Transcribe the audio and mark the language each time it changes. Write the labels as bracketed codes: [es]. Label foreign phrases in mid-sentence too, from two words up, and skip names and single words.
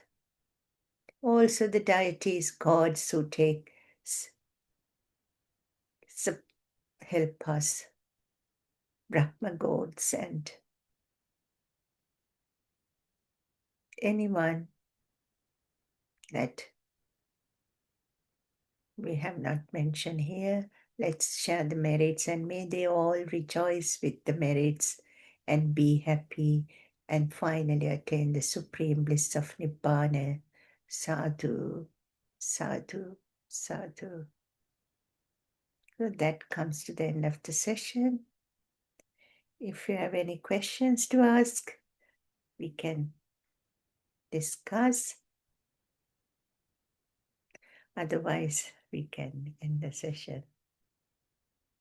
[en] Also the deities, gods who help us, Brahma gods and anyone that we have not mentioned here. Let's share the merits, and may they all rejoice with the merits and be happy and finally attain the supreme bliss of Nibbana. [pi] Sadhu, sadhu, sadhu. [en] So that comes to the end of the session. If you have any questions to ask, we can discuss. Otherwise, we can end the session.